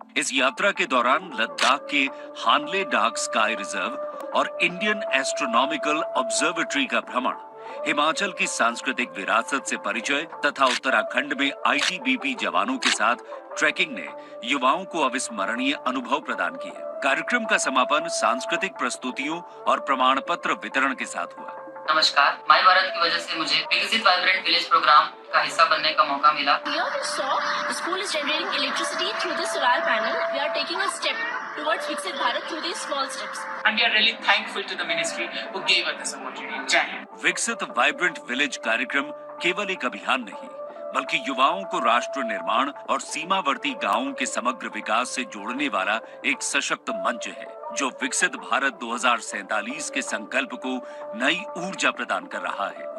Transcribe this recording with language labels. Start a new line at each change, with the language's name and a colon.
Hindi: इस यात्रा के दौरान लद्दाख के हानले डार्क स्काई रिजर्व और इंडियन एस्ट्रोनॉमिकल ऑब्जर्वेटरी का भ्रमण, हिमाचल की सांस्कृतिक विरासत से परिचय तथा उत्तराखंड में आईटीबीपी जवानों के साथ ट्रैकिंग ने युवाओं को अविस्मरणीय अनुभव प्रदान किए। कार्यक्रम का समापन सांस्कृतिक प्रस्तुतियों और प्रमाण पत्र वितरण के साथ हुआ। नमस्कार, माय भारत की वजह से मुझे विकसित वाइब्रेंट विलेज प्रोग्राम का हिस्सा बनने का मौका मिला।
English: Here you saw the school is generating electricity through this solar panel. We are taking a step towards Viksit Bharat through these small steps. And we are really thankful to the ministry who gave us this opportunity.
Hindi: जय हिंद। विकसित vibrant village कार्यक्रम केवल एक अभियान नहीं, बल्कि युवाओं को राष्ट्र निर्माण और सीमावर्ती गांवों के समग्र विकास से जोड़ने वाला एक सशक्त मंच है, जो विकसित भारत 2047 के संकल्प को नई ऊर्जा प्रदान कर रहा है।